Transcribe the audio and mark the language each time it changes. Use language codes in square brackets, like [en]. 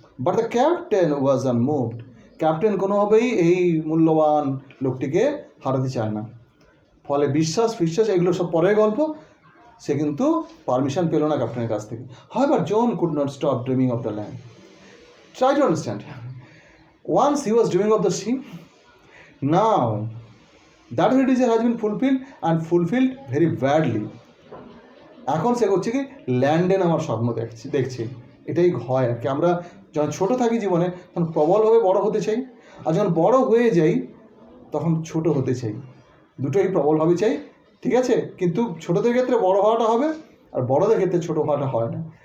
[en] But the captain was unmoved. [bn] Captain কোনোভাবেই এই মূল্যবান লোকটিকে হারাতে চায় না। ফলে বিশ্বাস এগুলো সব পরের গল্প। সে কিন্তু পারমিশন পেল না ক্যাপ্টেনের কাছ থেকে। [en] However John could not stop dreaming of the land. Try to understand. Once he was dreaming of the sea, now that her desire has been fulfilled and fulfilled very badly. [bn] এখন সে করছে কি, ল্যান্ডে নামার স্বপ্ন দেখছে। এটাই হয় আর কি, আমরা যখন ছোটো থাকি জীবনে তখন প্রবলভাবে বড় হতে চাই, আর যখন বড় হয়ে যাই তখন ছোট হতে চাই। দুটোই প্রবলভাবে চাই, ঠিক আছে, কিন্তু ছোটোদের ক্ষেত্রে বড় হওয়াটা হবে আর বড়দের ক্ষেত্রে ছোটো হওয়াটা হয় না।